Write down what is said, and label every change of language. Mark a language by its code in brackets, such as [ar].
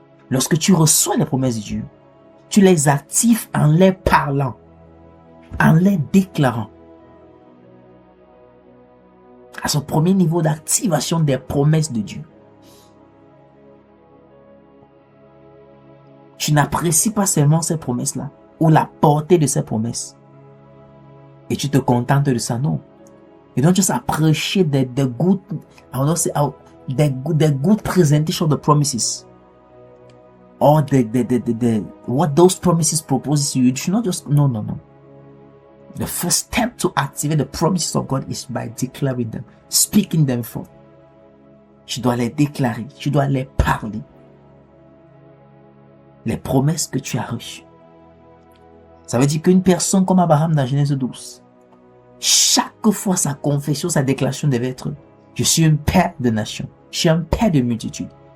[fr] Lorsque tu reçois les promesses de Dieu, tu les actives en les parlant, en les déclarant. À ce premier niveau d'activation des promesses de Dieu. Tu n'apprécies pas seulement ces promesses-là, ou la portée de ces promesses. Et tu te contentes de ça, non. [en] You don't just appreciate the good, I don't say, the good presentation of the promises. Or what those promises propose to you. You should not just, no. The first step to activate the promises of God is by declaring them, speaking them forth. [fr] Tu dois les déclarer, tu dois les parler. Les promesses que tu as reçues. Ça veut dire qu'une personne comme Abraham dans Genèse 12, chaque fois sa confession, sa déclaration devait être: je suis un père de nations, je suis un père de multitudes.